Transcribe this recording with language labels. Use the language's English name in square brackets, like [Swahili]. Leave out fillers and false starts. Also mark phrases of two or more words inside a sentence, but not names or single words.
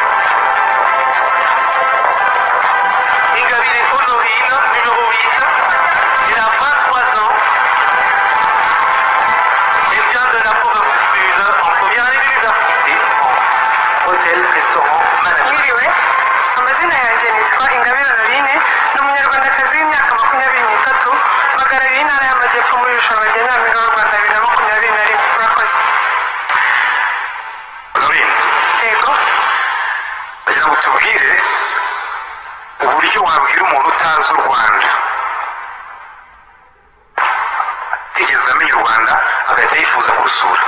[French] Ingabire Honorine, numéro 8. Elle a 23 ans. Elle vient de la province du Sud, en première année d'université, en hôtel, restaurant, management. [Kinyarwanda] Mwiriwe, amazina yanjye nitwa Ingabire Honorine, ni umunyarwandakazi w'imyaka 23, mpagarariye intara y'Amajyepfo muri irushanwa rya Nyampinga w'u Rwanda 2021. Murakoze. Honorine. Yego. Ndagira ngo tubwire uburyo wabwira umuntu utazi u Rwanda atigeze amenya u Rwanda agahita yifuza kurusura.